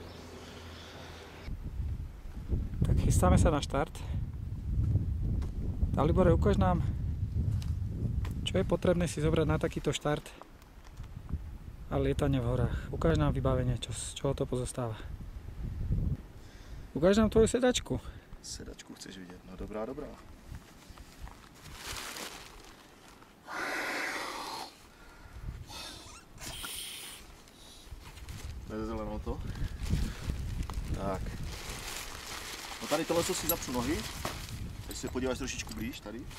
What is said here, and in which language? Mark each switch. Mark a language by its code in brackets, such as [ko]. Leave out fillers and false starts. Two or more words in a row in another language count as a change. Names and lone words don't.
[sk] Tak chystáme sa na štart. Dalibore, ukáž nám, čo je potrebné si zobrať na takýto štart a lietanie v horách. Ukáž nám vybavenie, z čoho to pozostáva. Ukáž nám tvoju sedačku. [cs] Sedačku chceš vidět? No dobrá, dobrá. Nezeleno to? Tak. No tady tohle si zapřu nohy. Když se podíváš trošičku blíž tady.